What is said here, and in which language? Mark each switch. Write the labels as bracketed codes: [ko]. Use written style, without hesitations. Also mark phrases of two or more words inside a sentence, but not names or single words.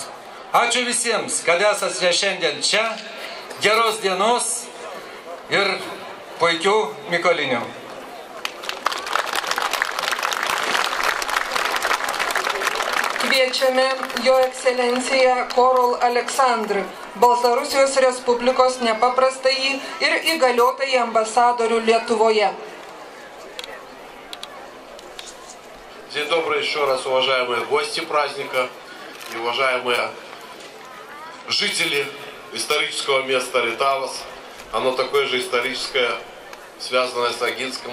[lt] Ačiū visiems, kad esate šiandien čia, geros dienos ir puikių Mykolinių. Kviečiame Jo ekscelenciją Korol Aleksandrą, Baltarusijos Respublikos nepaprastąjį ir įgaliotąjį амбассадору Lietuvoje. [ru] День добрый еще раз, уважаемые гости праздника и уважаемые жители исторического места Ритавас. Оно такое же историческое, связанное с Огинском.